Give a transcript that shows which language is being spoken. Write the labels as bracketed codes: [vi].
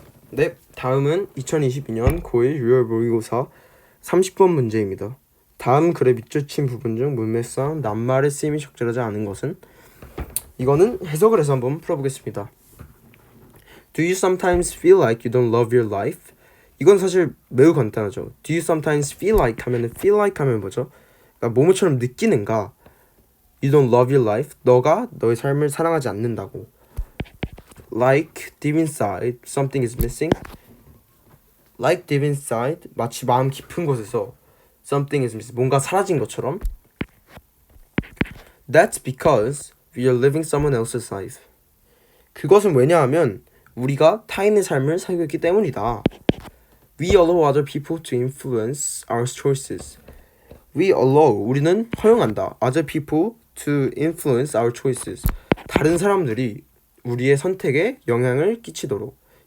[ko] 네, 다음은 2022년 고1 6월 모의고사 30번 문제입니다. 다음 글의 밑줄 친 부분 중 문맥상 낱말의 쓰임이 적절하지 않은 것은? 이거는 해석을 해서 한번 풀어보겠습니다. [en] Do you sometimes feel like you don't love your life? [ko] 이건 사실 매우 간단하죠. [en] Do you sometimes feel like 하면은 feel like [ko] 하면 뭐죠? 그러니까 뭐뭐처럼 느끼는가? [en] You don't love your life. [ko] 너가 너의 삶을 사랑하지 않는다고. [en] Like deep inside something is missing. Like deep inside [ko] 마치 마음 깊은 곳에서 [en] something is missing [ko] 뭔가 사라진 것처럼. [en] That's because we are living someone else's life. [ko] 그것은 왜냐하면 우리가 타인의 삶을 살고 있기 때문이다. [en] We allow other people to influence our choices. We allow [ko] 우리는 허용한다. [en] Other people to influence our choices. [ko] 다른 사람들이 우리의 선택에 영향을 미치도록.